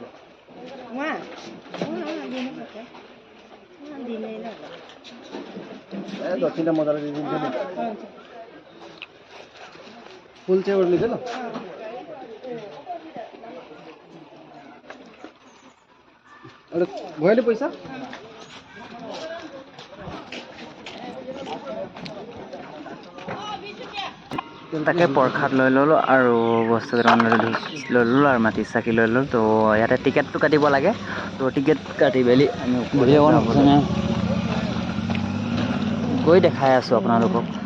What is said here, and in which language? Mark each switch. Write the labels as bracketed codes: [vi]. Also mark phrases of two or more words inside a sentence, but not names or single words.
[ne] उहाँ दिनुपर्छ दिँदैन ए दक्षिणा मजाले दिन्छ नि फुल चाहिँ एउटा लिन्छ ल अरे भयो नि पैसा [as] তাকে প্ৰসাদ লৈ ল'লোঁ আৰু বস্তু কেইটামান লৈ ল'লোঁ আৰু মাটি চাকি লৈ ল'লোঁ তো ইয়াতে টিকেটটো কাটিব লাগে তো টিকেট কাটি মেলি আমি গৈ দেখাই আছোঁ আপোনালোকক